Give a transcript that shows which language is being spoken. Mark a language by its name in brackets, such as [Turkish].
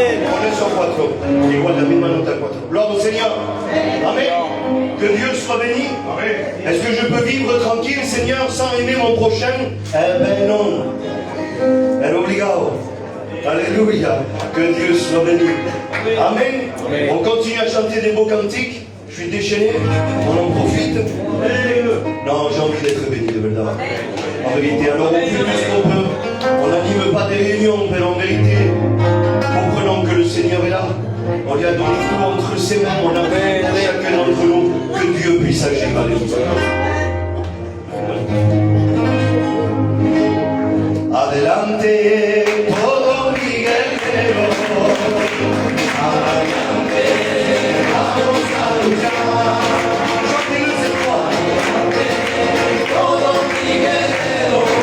[Spanish] Con eso 4, igual la misma nota 4. [French] Gloire au Seigneur. Amen. Que Dieu soit béni. Est-ce que je peux vivre tranquille, Seigneur, sans aimer mon prochain? Eh ben non. [Spanish] Es obligado. [French] Alléluia. Que Dieu soit béni. Amen. On continue à chanter des beaux cantiques. Je suis déchaîné. On en profite. Non, j'ai envie d'être béni [Spanish] de verdad. [French] En vérité. Alors on fait tout ce qu'on peut. On n'anime pas des réunions, mais en vérité, comprenons que le Seigneur est là. On lui a donné tout entre ses mains. On appelle chacun d'entre nous que Dieu puisse agir. Alléluia. [Spanish] Adelante, todo mi guerrero. Adelante, vamos a luchar. Todo mi guerrero.